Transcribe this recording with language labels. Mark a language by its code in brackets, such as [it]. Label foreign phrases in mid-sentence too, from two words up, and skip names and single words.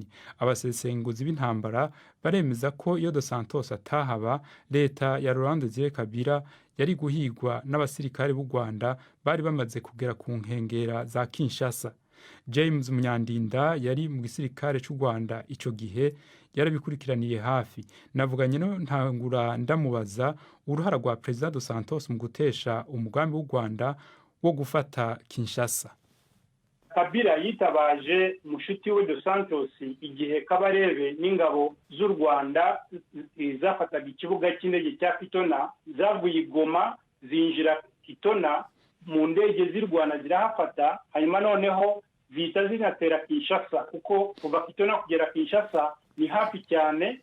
[rw] Abasesenguzi b'intambara baremeza ko iyo dos Santos atahaba, leta ya Laurent Desire Kabila yari guhigwa n'abasirikare b'u Rwanda bari bamaze kugera ku nkengera za Kinshasa. James Munyandinda yari mu gisirikare cy'u Rwanda ico gihe, yarabikurikiraniye hafi. [rn] Navuganye no ntangura ndamubaza uruhara rwa Perezida dos Santos mu gutesha umugambi w'u Rwanda wo gufata Kinshasa. [rw] Kabila yitabaje mushuti we dos Santos igihe Kabarebe n'ingabo z'u Rwanda zafataga ikibuga cy'indege cya Kitona, zavuye Goma zinjira Kitona, mu ndege z'u Rwanda zirahafata, hanyuma noneho zihita zinatera Kinshasa, kuko kuva Kitona kugera Kinshasa ni hafi cyane.